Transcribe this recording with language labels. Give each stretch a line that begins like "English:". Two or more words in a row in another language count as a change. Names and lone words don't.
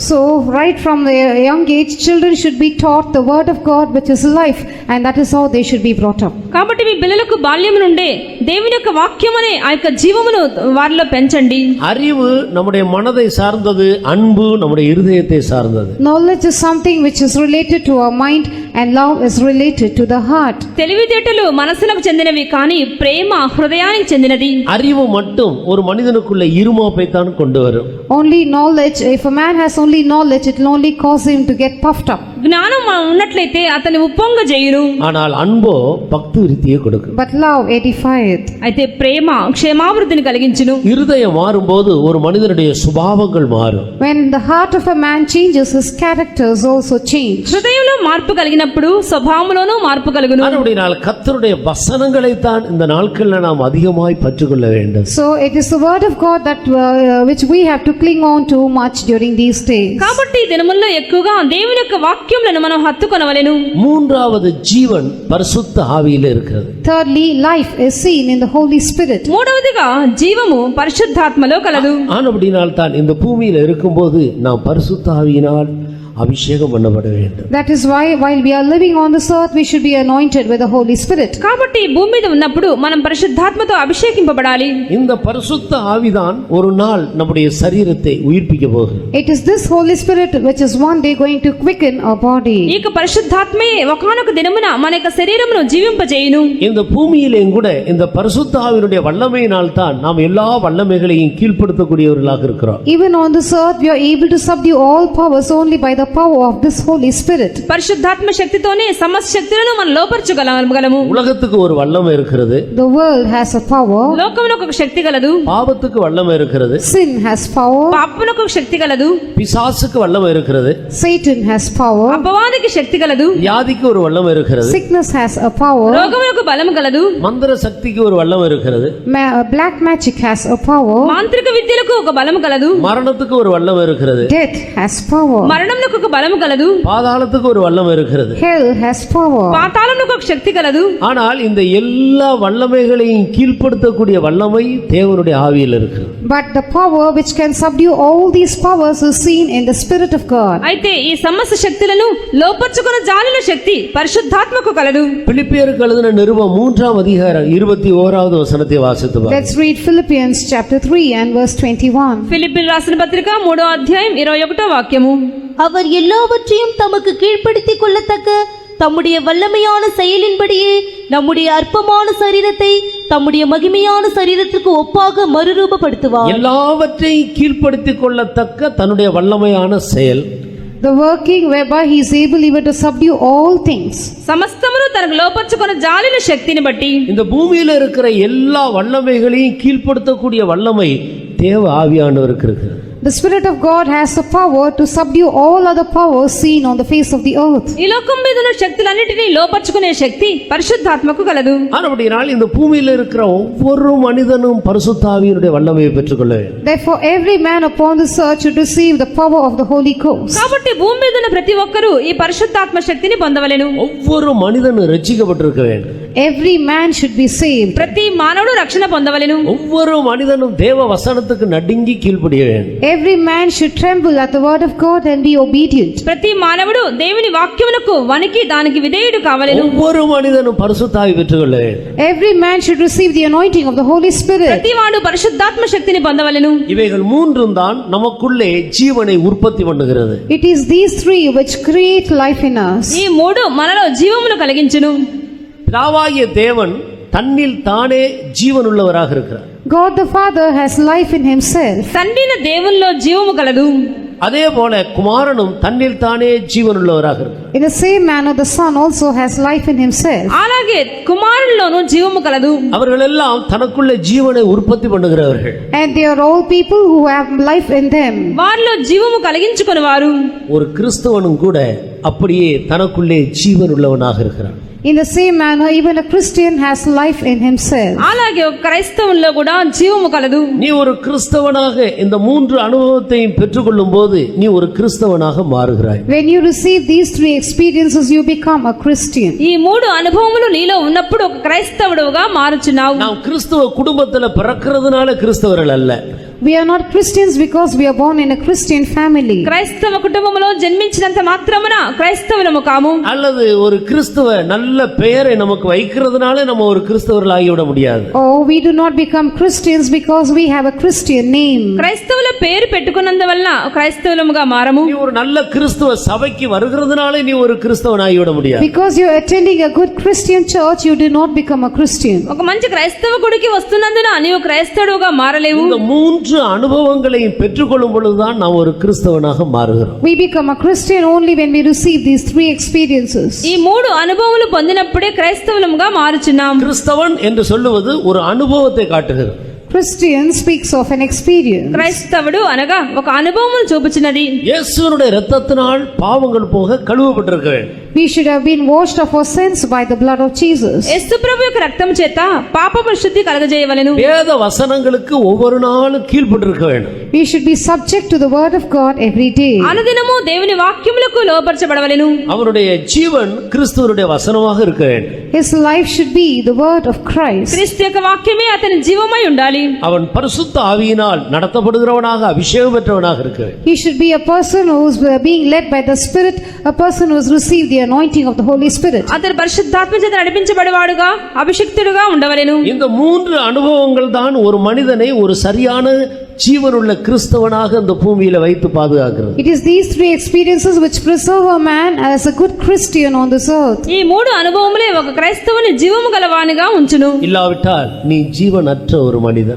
English: So right from the young age, children should be taught the word of God, which is life, and that is how they should be brought up.
Telugu: కాబట్టి మీ పిల్లలకు బాల్యం నుండే దేవుని యొక్క వాక్యం అనే ఆ యొక్క జీవమును వారిలో పెంచండి.
Tamil: அறிவு நம்முடைய மனதை சார்ந்தது, அன்பு நம்முடைய இருதயத்தை சார்ந்தது.
English: Knowledge is something which is related to our mind, and love is related to the heart.
Telugu: తెలివితేటలు మనసులకు చెందినవి కానీ ప్రేమ హృదయానికి చెందినది.
Tamil: அறிவு மட்டும் ஒரு மனிதனுக்குள்ள இருமாப்பை தான் கொண்டு வரும்.
English: Only knowledge, if a man has only knowledge, it will only cause him to get puffed up.
Telugu: జ్ఞానం ఉన్నట్లయితే అతని ఉప్పొంగ చేయును.
Tamil: ஆனால் அன்போ பக்தி விருத்தியை கொடுக்கும்.
English: But love edifieth.
Telugu: అయితే ప్రేమ క్షేమాభివృద్ధిని కలిగించును.
Tamil: இருதயம் மாறும்போது ஒரு மனிதனுடைய சுபாவங்கள் மாறும்.
English: When the heart of a man changes, his characters also change.
Telugu: హృదయంలో మార్పు కలిగినప్పుడు స్వభావంలోనూ మార్పు కలుగును.
Tamil: அப்படினால் கர்த்தருடைய வசனங்களை தான் இந்த நாட்களில் நாம் அதிகமாய் பற்றுக்கொள்ள வேண்டும்.
English: So it is the word of God that which we have to cling on to much during these days.
Telugu: కాబట్టి ఈ దినముల్లో ఎక్కువగా దేవుని యొక్క వాక్యములను మనం హత్తుకొనవలెను.
Tamil: மூன்றாவது ஜீவன் பரிசுத்த ஆவியிலே இருக்கிறது.
English: Thirdly, life is seen in the Holy Spirit.
Telugu: మూడవదిగా జీవము పరిశుద్ధాత్మలో కలదు.
Tamil: அப்படினால் தான் இந்த பூமியில் இருக்கும்போது நாம் பரிசுத்த ஆவியினால் அபிஷேகம் பண்ணப்பட வேண்டும்.
English: That is why while we are living on this earth, we should be anointed with the Holy Spirit.
Telugu: కాబట్టి భూమి మీద ఉన్నప్పుడు మనం పరిశుద్ధాత్మతో అభిషేకింపబడాలి.
Tamil: இந்த பரிசுத்த ஆவிதான் ஒரு நாள் நம்முடைய சரீரத்தை உயிர்ப்பிக்க போகிறது.
English: It is this Holy Spirit which is one day going to quicken our body.
Telugu: ఈ యొక్క పరిశుద్ధాత్మే ఒకానొక దినమున మన యొక్క శరీరమును జీవింపజేయును.
Tamil: இந்த பூமியிலேயும் கூட இந்த பரிசுத்த ஆவியினுடைய வல்லமையினால் தான் நாம் எல்லா வல்லமைகளையும் கீழ்ப்படுத்தக்கூடியவர்களாக இருக்கிறோம்.
English: Even on this earth, we are able to subdue all powers only by the power of this Holy Spirit.
Telugu: పరిశుద్ధాత్మ శక్తితోనే సమస్త శక్తులను మనం లోపర్చగలము.
Tamil: உலகத்துக்கு ஒரு வல்லமை இருக்கிறது.
English: The world has a power.
Telugu: లోకమునకు ఒక శక్తి గలదు.
Tamil: பாவத்துக்கு வல்லமை இருக்கிறது.
English: Sin has power.
Telugu: పాపమునకు ఒక శక్తి గలదు.
Tamil: பிசாசுக்கு வல்லமை இருக்கிறது.
English: Satan has power.
Telugu: అపవాదికి శక్తి గలదు.
Tamil: வியாதிக்கு ஒரு வல்லமை இருக்கிறது.
English: Sickness has a power.
Telugu: రోగమునకు బలము గలదు.
Tamil: மந்திர சக்திக்கு ஒரு வல்லமை இருக்கிறது.
English: Black magic has a power.
Telugu: మాంత్రిక విద్యలకు ఒక బలము గలదు.
Tamil: மரணத்துக்கு ஒரு வல்லமை இருக்கிறது.
English: Death has power.
Telugu: మరణమునకు ఒక బలము గలదు.
Tamil: பாதாளத்துக்கு ஒரு வல்லமை இருக்கிறது.
English: Hell has power.
Telugu: పాతాళమునకు ఒక శక్తి గలదు.
Tamil: ஆனால் இந்த எல்லா வல்லமைகளையும் கீழ்ப்படுத்தக்கூடிய வல்லமை தேவனுடைய ஆவியில் இருக்கிறது.
English: But the power which can subdue all these powers is seen in the Spirit of God.
Telugu: అయితే ఈ సమస్త శక్తులను లోపర్చుకున్న జాలిన శక్తి పరిశుద్ధాత్మకు కలదు.
Tamil: பிலிப்பியருக்கு எழுதின நிருபம் 3ஆம் அதிகாரம் 21வது வசனத்தை வாசித்து பாருங்கள்.
English: Let's read Philippians chapter 3 and verse 21.
Telugu: ఫిలిప్పీయులకు రాసిన పత్రిక 3వ అధ్యాయం 21వ వాక్యము.
Tamil: அவர் எல்லாவற்றையும் தமக்கு கீழ்ப்படுத்திக் கொள்ளத்தக்க தம்முடைய வல்லமையான செயலின்படியே நம்முடைய அற்பமான சரீரத்தை தம்முடைய மகிமையான சரீரத்திற்கு ஒப்பாக மறுரூபப்படுத்துவார். எல்லாவற்றையும் கீழ்ப்படுத்திக் கொள்ளத்தக்க தன்னுடைய வல்லமையான செயல்,
English: The working whereby he is able even to subdue all things.
Telugu: సమస్తమును తనకు లోపర్చుకున్న జాలిన శక్తిని బట్టి
Tamil: இந்த பூமியில இருக்கிற எல்லா வல்லமைகளையும் கீழ்ப்படுத்தக்கூடிய வல்லமை தேவ ஆவியானவருக்கு இருக்கிறது.
English: The Spirit of God has the power to subdue all other powers seen on the face of the earth.
Telugu: ఈ లోకం మీద ఉన్న శక్తులన్నిటినీ లోపర్చుకునే శక్తి పరిశుద్ధాత్మకు కలదు.
Tamil: அப்படினால் இந்த பூமியில இருக்கிற ஒவ்வொரு மனிதனும் பரிசுத்த ஆவியினுடைய வல்லமையை பெற்றுக்கொள்ள வேண்டும்.
English: Therefore every man upon this earth should receive the power of the Holy Ghost.
Telugu: కాబట్టి భూమి మీద ఉన్న ప్రతి ఒక్కరూ ఈ పరిశుద్ధాత్మ శక్తిని పొందవలెను.
Tamil: ஒவ்வொரு மனிதனும் ரட்சிக்கப்பட்டிருக்க வேண்டும்.
English: Every man should be saved.
Telugu: ప్రతి మానవుడు రక్షణ పొందవలెను.
Tamil: ஒவ்வொரு மனிதனும் தேவ வசனத்துக்கு நடுங்கி கீழ்ப்படிய வேண்டும்.
English: Every man should tremble at the word of God and be obedient.
Telugu: ప్రతి మానవుడు దేవుని వాక్యమునకు వణికి దానికి విధేయుడు కావలెను.
Tamil: ஒவ்வொரு மனிதனும் பரிசுத்த ஆவி பெற்றுக்கொள்ள வேண்டும்.
English: Every man should receive the anointing of the Holy Spirit.
Telugu: ప్రతి వాడు పరిశుద్ధాత్మ శక్తిని పొందవలెను.
Tamil: இவைகள் மூன்றும் தான் நமக்குள்ளே ஜீவனை உற்பத்தி பண்ணுகிறது.
English: It is these three which create life in us.
Telugu: ఈ మూడు మనలో జీవమును కలిగించును.
Tamil: பிதாவாகிய தேவன் தன்னில் தானே ஜீவனுள்ளவராக இருக்கிறார்.
English: God the Father has life in himself.
Telugu: తండ్రిన దేవుల్లో జీవము కలదు.
Tamil: அதே போல குமாரனும் தன்னில் தானே ஜீவனுள்ளவராக இருக்கிறார்.
English: In the same manner the Son also has life in himself.
Telugu: అలాగే కుమారుల్లోనూ జీవము కలదు.
Tamil: அவர்கள் எல்லாம் தனக்குள்ளே ஜீவனை உற்பத்தி பண்ணுகிறவர்கள்.
English: And they are all people who have life in them.
Telugu: వారిలో జీవము కలిగించుకుని వారు.
Tamil: ஒரு கிறிஸ்தவனும் கூட அப்படியே தனக்குள்ளே ஜீவன் உள்ளவனாக இருக்கிறான்.
English: In the same manner, even a Christian has life in himself.
Telugu: అలాగే ఒక క్రైస్తవుల్లో కూడా జీవము కలదు.
Tamil: நீ ஒரு கிறிஸ்தவனாக இந்த 3 அனுபவத்தையும் பெற்றுக்கொள்ளும் போது நீ ஒரு கிறிஸ்தவனாக மாறுகிறாய்.
English: When you receive these 3 experiences, you become a Christian.
Telugu: ఈ 3 అనుభవములు నీలో ఉన్నప్పుడు ఒక క్రైస్తవుడుగా మారుచున్నావు.
Tamil: நாம் கிறிஸ்தவ குடும்பத்துல பிறக்கிறதுனால கிறிஸ்தவர்கள் அல்ல.
English: We are not Christians because we are born in a Christian family.
Telugu: క్రైస్తవ కుటుంబములో జన్మించినంత మాత్రమున క్రైస్తవులము కాము.
Tamil: அல்லது ஒரு கிறிஸ்தவ நல்ல பெயரை நமக்கு வைக்கிறதுனால நம்ம ஒரு கிறிஸ்தவர்கள் ஆகிவிட முடியாது.
English: Or we do not become Christians because we have a Christian name.
Telugu: క్రైస్తవుల పేరు పెట్టుకున్నందువల్ల క్రైస్తవులముగా మారము.
Tamil: நீ ஒரு நல்ல கிறிஸ்தவ சபைக்கு வருகிறதுனால நீ ஒரு கிறிஸ்தவன் ஆகிவிட முடியாது.
English: Because you are attending a good Christian church, you do not become a Christian.
Telugu: ఒక మంచి క్రైస్తవ గుడికి వస్తున్నందున నీవు క్రైస్తవుడుగా మారలేవు.
Tamil: இந்த 3 அனுபவங்களையும் பெற்றுக்கொள்ளும் பொழுதுதான் நாம் ஒரு கிறிஸ்தவனாக மாறுகிறோம்.
English: We become a Christian only when we receive these 3 experiences.
Telugu: ఈ 3 అనుభవములు పొందినప్పుడే క్రైస్తవులముగా మారుచున్నాం.
Tamil: கிறிஸ்தவன் என்று சொல்லுவது ஒரு அனுபவத்தை காட்டுகிறது.
English: Christian speaks of an experience.
Telugu: క్రైస్తవుడు అనగా ఒక అనుభవమును చూపుచున్నది.
Tamil: இயேசுவினுடைய இரத்தத்தினால் பாவங்கள் போக கழுவப்பட்டிருக்க வேண்டும்.
English: We should have been washed of our sins by the blood of Jesus.
Telugu: యేసు ప్రభు యొక్క రక్తం చేత పాపపు శుద్ధి కలగజేయవలెను.
Tamil: வேத வசனங்களுக்கு ஒவ்வொரு நாளும் கீழ்ப்பட்டிருக்க வேண்டும்.
English: We should be subject to the word of God every day.
Telugu: అనుదినము దేవుని వాక్యములకు లోబర్చబడవలెను.
Tamil: அவருடைய ஜீவன் கிறிஸ்துவனுடைய வசனமாக இருக்க வேண்டும்.
English: His life should be the word of Christ.
Telugu: క్రీస్తు యొక్క వాక్యమే అతని జీవమై ఉండాలి.
Tamil: அவன் பரிசுத்த ஆவியினால் நடத்தப்படுகிறவனாக அபிஷேகம் பெற்றவனாக இருக்க வேண்டும்.
English: He should be a person who is being led by the Spirit, a person who has received the anointing of the Holy Spirit.
Telugu: అతడు పరిశుద్ధాత్మ చేత నడిపించబడేవాడుగా అభిషిక్తుడుగా ఉండవలెను.
Tamil: இந்த 3 அனுபவங்கள் தான் ஒரு மனிதனை ஒரு சரியான ஜீவனுள்ள கிறிஸ்தவனாக இந்த பூமியில வைத்து பாதுகாக்கிறது.
English: It is these 3 experiences which preserve a man as a good Christian on this earth.
Telugu: ఈ 3 అనుభవములే ఒక క్రైస్తవుని జీవము గలవానిగా ఉంచును.
Tamil: இல்லாவிட்டால் நீ ஜீவனற்ற ஒரு மனிதன்.